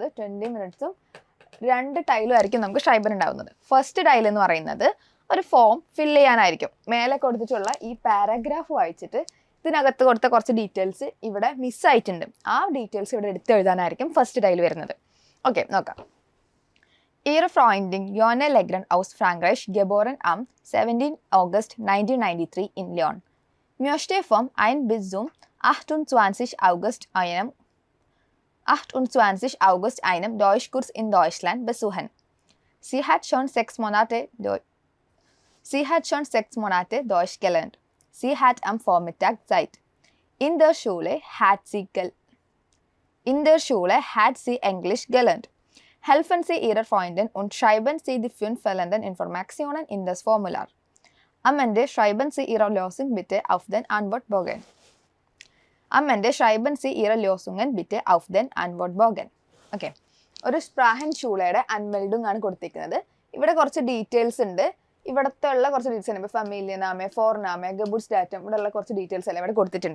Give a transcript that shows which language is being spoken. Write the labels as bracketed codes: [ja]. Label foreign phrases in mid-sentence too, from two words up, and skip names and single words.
[ml] 20 മിനിറ്റ്സും 2 ടൈലും ആയിരിക്കും നമുക്ക് ഷ്രൈബൻ ഉണ്ടാവുന്നത്. ഫസ്റ്റ് ടൈൽ എന്ന് പറയുന്നത് ഒരു [en] form fill [ml] ചെയ്യാനായിരിക്കും. മേലെ കൊടുത്തിട്ടുള്ള ഈ പാരഗ്രാഫ് വായിച്ചിട്ട് ഇതിനകത്ത് കൊടുത്ത കുറച്ച് ഡീറ്റെയിൽസ് ഇവിടെ മിസ്സായിട്ടുണ്ട്. ആ ഡീറ്റെയിൽസ് ഇവിടെ എടുത്ത് എഴുതാനായിരിക്കും ഫസ്റ്റ് ടൈൽ വരുന്നത്. ഓക്കെ, നോക്കാം. [de] Ihre Freundin Jonne Legren aus Frankreich, geboren am 17. August 1993 in Lyon, möchte vom 1 bis zum 28. August einen Deutschkurs in Deutschland besuchen. Sie hat schon 6 Monate Deutsch gelernt. Sie hat am Vormittag Zeit. In der Schule hat sie Englisch gelernt. Helfen Sie Ihrer Freundin und schreiben Sie die 5 fehlenden Informationen in das Formular. Am Ende schreiben Sie Ihre Lösung bitte auf den Antwortbogen. [ml] ഓക്കെ, ഒരു സ്പ്രാഹൻ ഷൂളയുടെ അൺമെൽഡിങ് ആണ് കൊടുത്തിരിക്കുന്നത്. ഇവിടെ കുറച്ച് ഡീറ്റെയിൽസ് ഉണ്ട്. ഇവിടുത്തെ ഉള്ള കുറച്ച് ഡീറ്റെയിൽസ് ഉണ്ട്. ഇപ്പോൾ [de] Familienname, Vorname, Geburtsdatum, [ml] ഇവിടെ ഉള്ള കുറച്ച് ഡീറ്റെയിൽസ് എല്ലാം ഇവിടെ കൊടുത്തിട്ടുണ്ട്.